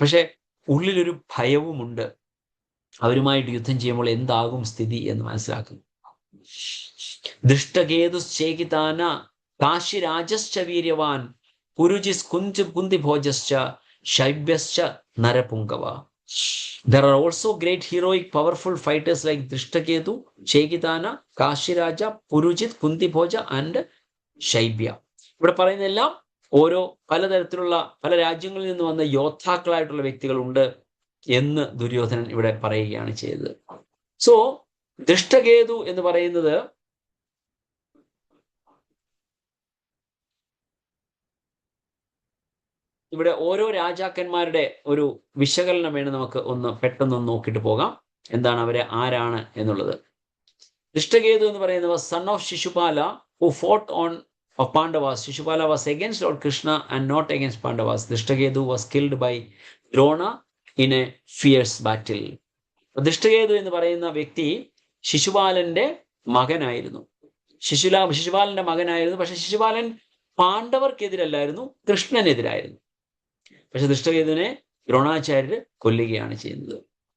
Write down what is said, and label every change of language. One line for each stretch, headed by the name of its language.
Malayalam: പക്ഷെ ഉള്ളിലൊരു ഭയവുമുണ്ട്, അവരുമായിട്ട് യുദ്ധം ചെയ്യുമ്പോൾ എന്താകും സ്ഥിതി എന്ന് മനസ്സിലാക്കുന്നു.
Sanskrit: ദൃഷ്ടകേതുശ്ചേകിതാന കാശിരാജശ്ച വീര്യവാൻ പുരുജിസ് കുന്തിഭോജശ്ച ശൈബ്യശ്ച നരപുങ്കവ.
English: There are also great heroic powerful fighters like Drishtaketu, Chekitana, Kashiraja, Purujit, Kuntibhoja and Shaibya.
Malayalam: ഇവിടെ പറയുന്നതെല്ലാം ഓരോ പലതരത്തിലുള്ള പല രാജ്യങ്ങളിൽ നിന്ന് വന്ന യോദ്ധാക്കളായിട്ടുള്ള വ്യക്തികളുണ്ട് എന്ന് ദുര്യോധനൻ ഇവിടെ പറയുകയാണ് ചെയ്തത്. സോ ദൃഷ്ടകേതു എന്ന് പറയുന്നത് ഇവിടെ ഓരോ രാജാക്കന്മാരുടെ ഒരു വിശകലനം വേണം നമുക്ക് പെട്ടെന്ന് നോക്കിയിട്ട് പോകാം, എന്താണ് അവരെ ആരാണ് എന്നുള്ളത്. ദൃഷ്ടകേതു എന്ന് പറയുന്നത്
English: Son of Shishupala who fought on of Pandavas. Shishupala was against Lord Krishna and not against Pandavas. Drishtaketu was killed by Drona in a fierce battle.
Malayalam: Drishtaketu എന്ന് പറയുന്ന വ്യക്തി ശിശുപാലന്റെ മകനായിരുന്നു. ശിശുപാലന്റെ മകനായിരുന്നു. പക്ഷെ ശിശുപാലൻ പാണ്ഡവർക്കെതിരല്ലായിരുന്നു, കൃഷ്ണനെതിരായിരുന്നു. പക്ഷെ ദൃഷ്ടകേതുവിനെ ദ്രോണാചാര്യർ കൊല്ലുകയാണ് ചെയ്യുന്നത്.